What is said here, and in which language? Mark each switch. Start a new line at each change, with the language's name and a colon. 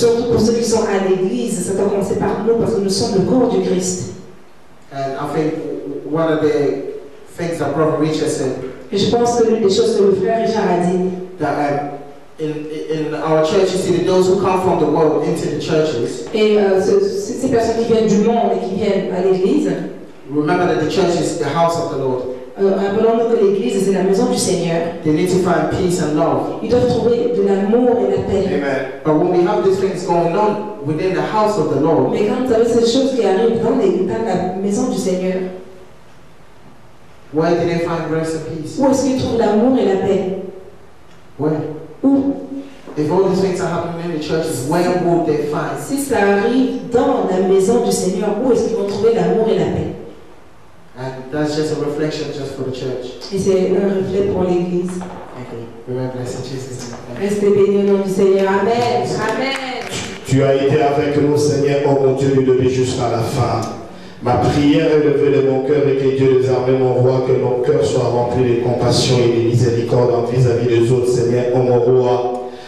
French: surtout pour ceux qui sont à l'église, ça doit commencer par nous parce que nous sommes le corps du Christ.
English: And I think one of the things that Brother Richard said,
French: Et je pense que l'une des choses que le frère Richard a dit,
English: that in our church, you see those who come from the world into the churches.
French: Et ces personnes qui viennent du monde et qui viennent à l'église.
English: Remember that the church is the house of the Lord.
French: Rappelons-nous que l'église c'est la maison du Seigneur.
English: They need to find peace and love.
French: Ils doivent trouver de l'amour et la paix.
English: Amen. But when we have these things going on within the house of the Lord,
French: Mais quand vous avez ces choses qui arrivent dans la maison du Seigneur,
English: where do they find rest and peace?
French: où est-ce qu'ils trouvent l'amour et la paix?
English: Where?
French: Où?
English: If all these things are happening in the churches, where would they find?
French: Si ça arrive dans la maison du Seigneur, où est-ce qu'ils vont trouver l'amour et la paix?
English: And that's just a reflection just for the church.
French: Et c'est un reflet pour l'église.
English: Remember, bless in Jesus' name.
French: Restez bénis au nom du Seigneur.
English: Amen. Amen.
French: Tu as été avec nous, Seigneur, oh mon Dieu, du début jusqu'à la fin. Ma prière est levée de mon cœur et que Dieu désormais, mon roi, que nos cœurs soient remplis de compassion et de miséricorde vis-à-vis des autres, Seigneur, oh mon roi.